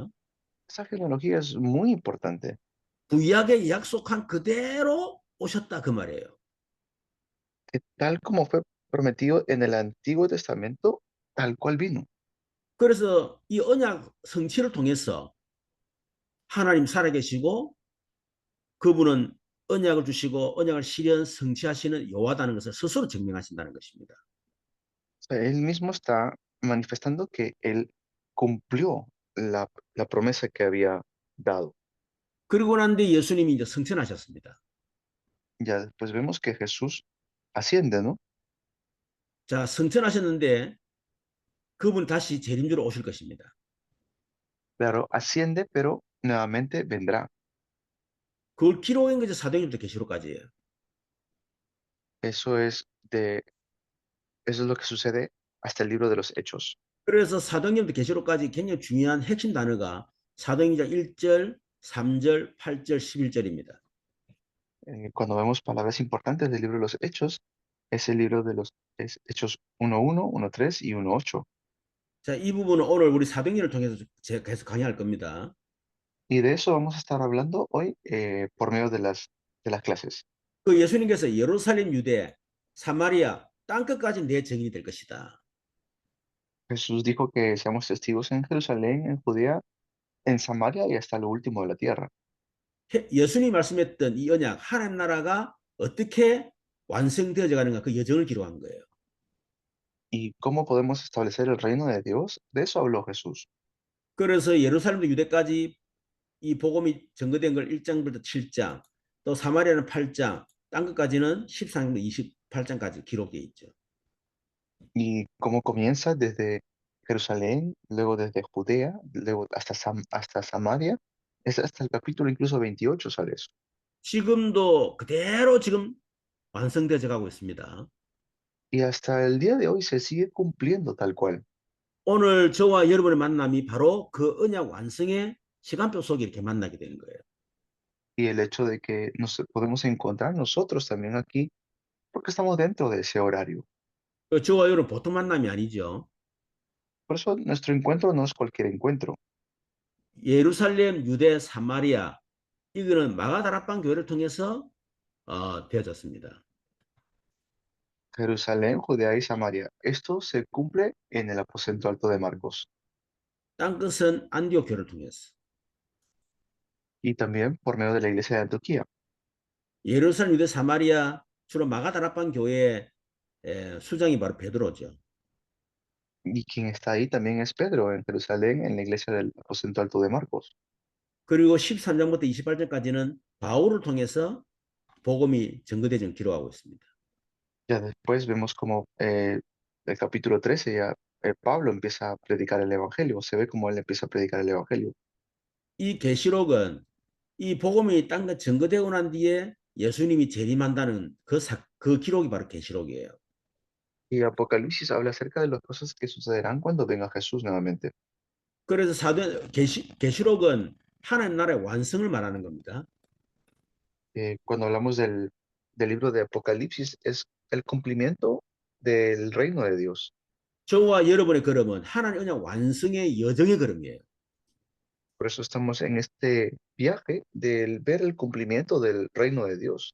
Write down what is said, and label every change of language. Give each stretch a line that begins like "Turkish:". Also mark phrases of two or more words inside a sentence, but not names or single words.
Spanish: Esa genealogía es muy importante.
Korean: 구약에 약속한 그대로 오셨다 그 말이에요.
Spanish: Que tal como fue prometido en el Antiguo Testamento, tal cual vino.
Korean: 그래서 이 언약 성취를 통해서 하나님 살아계시고 그분은 언약을 주시고 언약을 실현 성취하시는 여호와다는 것을 스스로 증명하신다는 것입니다.
Spanish: O sea, él mismo está manifestando que él cumplió la promesa que había dado.
Korean: 그리고 난 뒤에 예수님이 이제 승천하셨습니다.
Spanish: Ya después vemos que Jesús asciende, ¿no?
Korean: 자, 승천하셨는데 그분 다시 재림주로 오실 것입니다.
Spanish: Claro, asciende, pero nuevamente vendrá.
Korean: 그걸 기록한 것이 사도행전부터 계시록까지예요.
Spanish: Eso es eso es lo que sucede hasta el libro de los Hechos.
Korean: 그래서 사도행전부터 계시록까지 굉장히 중요한 핵심 단어가 사도행전 1절, 3절, 8절, 11절입니다.
Spanish: Cuando vemos palabras importantes del libro de los Hechos, es el libro de los Hechos 1.1, 1.3 y 1.8.
Korean: 자, 이 부분은 오늘 우리 사도행전을 통해서 제가 계속 강의할 겁니다.
Spanish: Y de eso vamos a estar hablando hoy por medio de las clases.
Korean: 그 예수님께서 예루살렘, 유대, 사마리아, 땅끝까지 내 증인이 될 것이다.
Spanish: Jesús dijo que seamos testigos en Jerusalén, en Judea, en Samaria y hasta lo último de la tierra.
Korean: 예수님이 말씀했던 이 언약, 하나님 나라가 어떻게 완성되어져 가는가 그 여정을 기록한 거예요.
Spanish: ¿Y cómo podemos establecer el reino de Dios? De eso habló Jesús.
Korean: 그래서 예루살렘부터 유대까지 이 복음이 증거된 걸 1장부터 7장, 또 사마리아는 8장, 땅끝까지는 13장부터 28장까지 기록되어 있죠.
Spanish: Y cómo comienza desde Jerusalén, luego desde Judea, luego hasta Samaria, es hasta el capítulo incluso 28 sale eso.
Korean: 지금도 그대로 지금 완성되어져 가고 있습니다.
Spanish: Y hasta el día de hoy se sigue cumpliendo tal cual.
Korean: 오늘 저와 여러분의 만남이 바로 그 언약 완성의 시간표 속에 이렇게 만나게 되는 거예요.
Spanish: Y el hecho de que nos podemos encontrar nosotros también aquí, porque estamos dentro de ese horario.
Korean: 저와 여러분 보통 만남이 아니죠.
Spanish: Por eso nuestro encuentro no es cualquier encuentro.
Korean: 예루살렘, 유대, 사마리아 이거는 마가다락방 교회를 통해서 되어졌습니다.
Spanish: Jerusalén, Judea y Samaria. Esto se cumple en el aposento alto de Marcos
Korean: 땅끝은 안디옥 교를 통해서.
Spanish: y también por medio de la iglesia de Antioquía.
Korean: 예루살렘, 유대, 사마리아 주로 마가다락방 교회의 수장이 바로 베드로죠.
Spanish: Y quien está ahí también es Pedro en Jerusalén, en la iglesia del aposento alto de Marcos.
Korean: 그리고 13장부터 28장까지는 바울을 통해서 복음이 전거되는 기록하고 있습니다.
Spanish: Ya después vemos como el capítulo 13 ya Pablo empieza a predicar el evangelio, se ve como él empieza a predicar el evangelio.
Korean: 이 계시록은 이 복음이 땅에 전거되고 난 뒤에 예수님이 재림한다는 그 기록이 바로 계시록이에요.
Spanish: Y Apocalipsis habla acerca de las cosas que sucederán cuando venga Jesús nuevamente.
Korean: 그래서 계시록은 하나님 나라의 완성을 말하는 겁니다.
Spanish: Cuando hablamos del libro de Apocalipsis, es el cumplimiento del reino de Dios.
Korean: 저와 여러분의 걸음은 하나님 언약 완성의 여정의 걸음이에요.
Spanish: Por eso estamos en este viaje del ver el cumplimiento del reino de Dios.